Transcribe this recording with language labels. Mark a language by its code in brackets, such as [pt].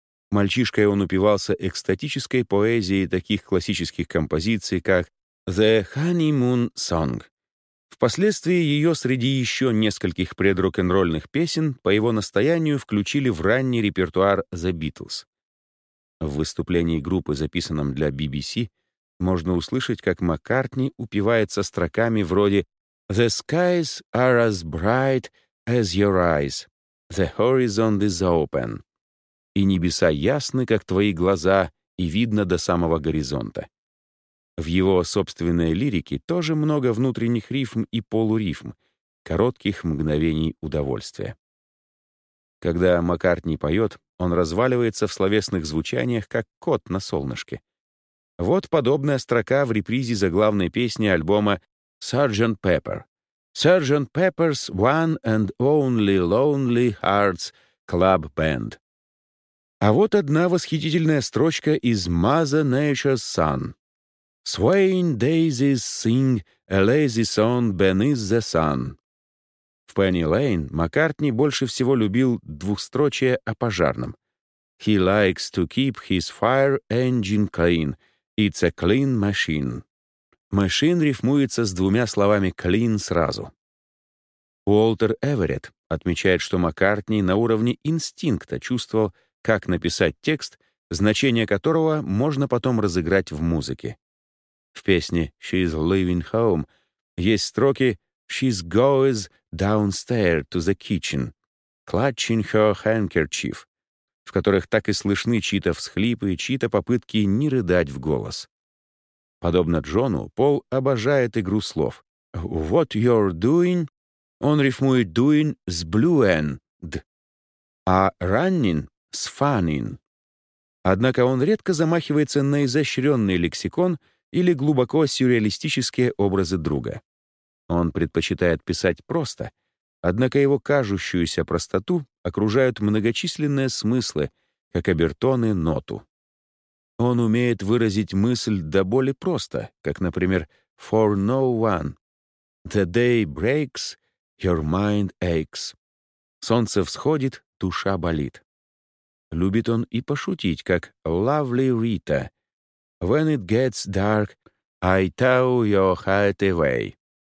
[ru] Мальчишкой он упивался экстатической поэзией таких классических композиций, как «The Honeymoon Song». Впоследствии ее среди еще нескольких предрок-н-ролльных песен по его настоянию включили в ранний репертуар «The Beatles». В выступлении группы, записанном для BBC, можно услышать, как Маккартни упивается строками вроде [en] «The skies are as bright as your eyes, the horizon is open». [ru] «И небеса ясны, как твои глаза, и видно до самого горизонта». В его собственной лирике тоже много внутренних рифм и полурифм, коротких мгновений удовольствия. Когда Маккартни поет, он разваливается в словесных звучаниях, как кот на солнышке. Вот подобная строка в репризе заглавной песни альбома «Sgt. [en] Pepper». «Sgt. Pepper's One and Only Lonely Hearts Club Band». [ru] А вот одна восхитительная строчка из «Mother Nature's Son». [en] «Swaying daisies sing a lazy song beneath the sun». [ru] В «Penny Lane» Маккартни больше всего любил двухстрочие о пожарном. [en] «He likes to keep his fire engine clean. It's a clean machine». [ru] «Machine» рифмуется с двумя словами «clean» сразу. Уолтер Эверетт отмечает, что Маккартни на уровне инстинкта чувствовал, как написать текст, значение которого можно потом разыграть в музыке. В песне «She's leaving home» есть строки [en] «She's goes downstairs to the kitchen». «clutching her handkerchief», [ru] в которых так и слышны чьи-то всхлипы и чьи-то попытки не рыдать в голос. Подобно Джону, Пол обожает игру слов. [en] «What you're doing?» [ru] Он рифмует «doing» с «blue-end», а «running» с «funning». Однако он редко замахивается на изощренный лексикон или глубоко сюрреалистические образы друга. Он предпочитает писать просто, однако его кажущуюся простоту окружают многочисленные смыслы, как обертоны ноту. Он умеет выразить мысль до боли просто, как, например, [en] «for no one», «the day breaks», «your mind aches», [ru] «солнце всходит, душа болит». Любит он и пошутить, как [en] «lovely Rita», «when it gets dark, I tow your heart away».